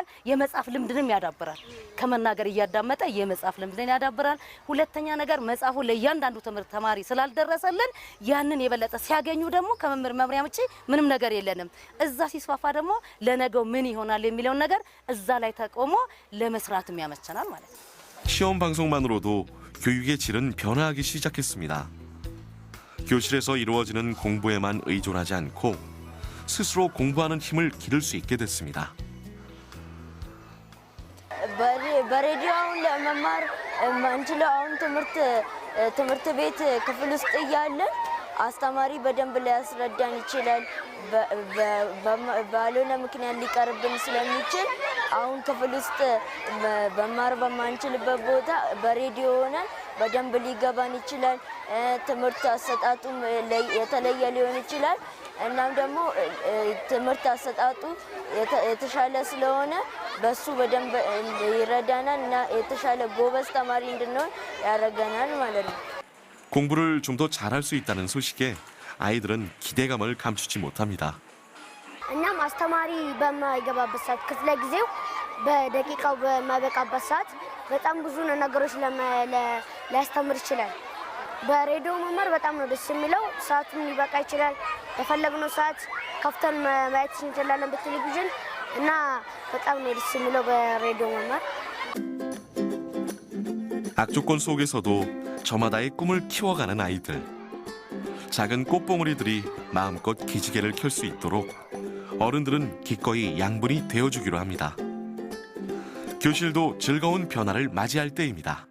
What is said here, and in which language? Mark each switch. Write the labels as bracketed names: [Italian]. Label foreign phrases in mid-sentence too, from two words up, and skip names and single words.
[Amharic] የመጻፍ ልምድንም ያዳብራል። ከመናገር እያዳመጠ የመጻፍ ልምድን ያዳብራል። ሁለተኛ ነገር መጻፉ ለእያንዳንዱ ትምህርት ተማሪ ስላልደረሰልን ያንን የበለጠ ሲያገኙ ደግሞ ከመምህር መምሪያ ውጪ ምንም ነገር የለንም። እዛ ሲስፋፋ ደግሞ ለነገው ምን ይሆናል የሚለውን ነገር እዛ ላይ ተቆሞ ለመስራትም ያመቸናል ማለት ነው። [Korean] 시험 방송만으로도 교육의 질은 변화하기 시작했습니다. 교실에서 이루어지는 공부에만 의존하지 않고 스스로 공부하는 힘을 기를 수 있게 됐습니다. [Amharic] በሬዲዮ ለመማር ማንችለው አሁን ትምህርት ቤት ክፍል ውስጥ እያለን አስተማሪ በደንብ ሊያስረዳን ይችላል። ባልሆነ ምክንያት ሊቀርብን ስለሚችል አሁን ክፍል ውስጥ በማር በማንችልበት ቦታ በሬዲዮ ሆነን በደንብ ሊገባን ይችላል። ትምህርት አሰጣጡ የተለየ ሊሆን ይችላል። እናም ደግሞ ትምህርት አሰጣጡ የተሻለ ስለሆነ በሱ በደንብ ይረዳናል እና የተሻለ ጎበዝ ተማሪ እንድንሆን ያደርገናል ማለት ነው። [Korean] 공부를 좀 더 잘할 수 있다는 소식에 아이들은 기대감을 감추지 못합니다. [Amharic] እናም አስተማሪ በማይገባበት ሰዓት ክፍለ ጊዜው በደቂቃው በማይበቃበት ሰዓት በጣም ብዙ ነገሮች ሊያስተምር ይችላል። በሬዲዮ መማር በጣም ነው ደስ የሚለው። ሰዓቱን ሊበቃ ይችላል። የፈለግነው ሰዓት ከፍተን ማየት እንችላለን በቴሌቪዥን እና በጣም ነው ደስ የሚለው በሬዲዮ መማር። [Korean] 악조건 속에서도 저마다의 꿈을 키워가는 아이들. 작은 꽃봉오리들이 마음껏 기지개를 켤 수 있도록 어른들은 기꺼이 양분이 되어주기로 합니다. 교실도 즐거운 변화를 맞이할 때입니다.